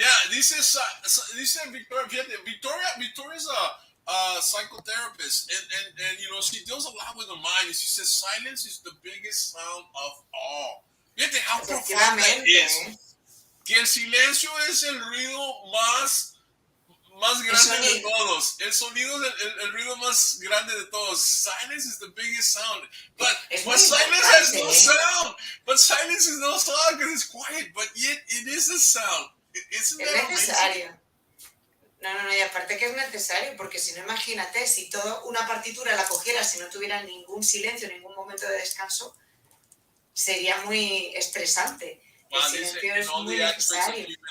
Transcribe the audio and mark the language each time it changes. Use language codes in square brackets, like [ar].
[es] Dice Victoria, fíjate, [en] Victoria's a psychotherapist, and you know, she deals a lot with the mind, and she says silence is the biggest sound of all. [es] Fíjate [en] how profound that is. [es] Que el silencio es el ruido más grande de todos. El sonido es el ruido más grande de todos. [en] Silence is the biggest sound. But silence has no sound. But silence is no sound because it's quiet. But yet it is a sound. [es] Es necesario. No, y aparte que es necesario, porque si no, imagínate, si toda una partitura la cogiera, si no tuviera ningún silencio, ningún momento de descanso, sería muy estresante. El silencio es muy necesario.